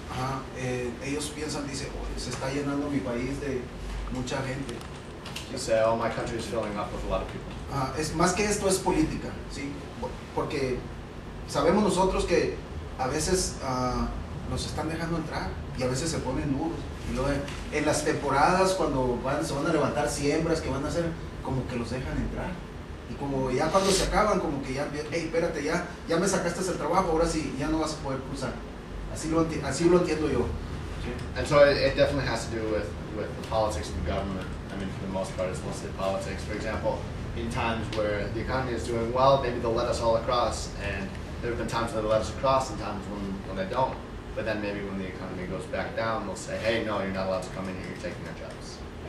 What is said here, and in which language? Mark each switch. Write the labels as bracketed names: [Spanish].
[Spanish] Ajá, ellos piensan, dicen, "Oye, se está llenando mi país de mucha gente". You say, oh, my country is filling up with a lot of people. Es más que esto, es política, ¿sí? Porque sabemos nosotros que a veces nos están dejando entrar y a veces se ponen duros. Y luego en las temporadas, cuando se van a levantar siembras que van a hacer, como que los dejan entrar. Y como ya cuando se acaban, como que ya, hey, espérate, ya me sacaste el trabajo, ahora sí, ya no vas a poder cruzar. Así lo entiendo yo. ¿Sí? [English] And so it definitely has to do with the politics of the government. I mean, for the most part, it's mostly politics. For example, in times where the economy is doing well, maybe they'll let us all across, and there have been times when they let us across and times when they don't. But then maybe when the economy goes back down, they'll say, hey, no, you're not allowed to come in here, you're taking our jobs.